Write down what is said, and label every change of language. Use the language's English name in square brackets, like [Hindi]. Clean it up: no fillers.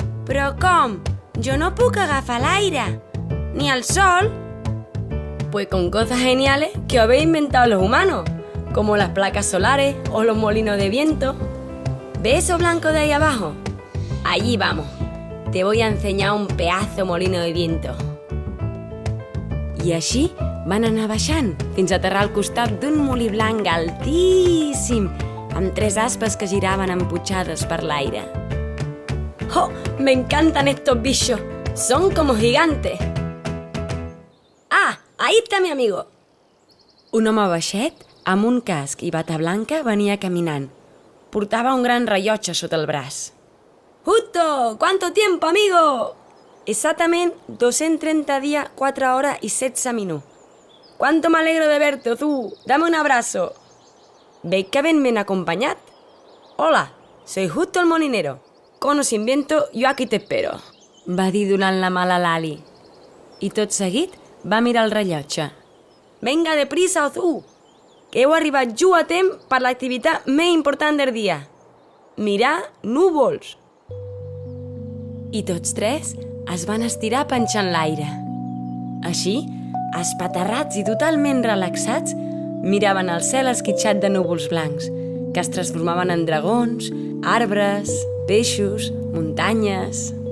[Catalan] Però com? Jo no puc agafar l'aire. Ni el sol. [Spanish] Pues con cosas geniales que habéis inventado los humanos, como las placas solares o los molinos de viento. ¿Ves eso blanco de ahí abajo? Allí vamos. Te voy a enseñar un pedazo molino de viento. [Catalan] I així van anar baixant fins a aterrar al costat d'un molí blanc altíssim, amb 3 aspes que giraven emputxades per l'aire. ¡Oh! [Spanish] ¡Me encantan estos bichos! ¡Son como gigantes! ¡Ah! ¡Ahí está mi amigo! [Catalan] Un home baixet, amb un casc i bata blanca, venia caminant. Portava un gran rellotge sota el braç. [Spanish] ¡Justo! ¿Cuánto tiempo, amigo? Exactament 230 días, 4 horas y 16 minutos. ¡Cuánto me alegro de verte, Ozú! ¡Dame un abrazo! ¿Veis que ben ben acompañat? Hola, soy Justo el molinero. Con o sin viento, yo aquí te espero. [Catalan] Va dir donant la mà a la Lali. I tot seguit va mirar el rellotge. [Spanish] Venga deprisa, [Catalan] Ozú, que heu arribat just a temps per l'activitat més important del dia. Mirar núvols. I tots 3 es van estirar penjant l'aire. Així, espaterrats i totalment relaxats, miraven el cel esquitxat de núvols blancs, que es transformaven en dragons, arbres, peixos, muntanyes...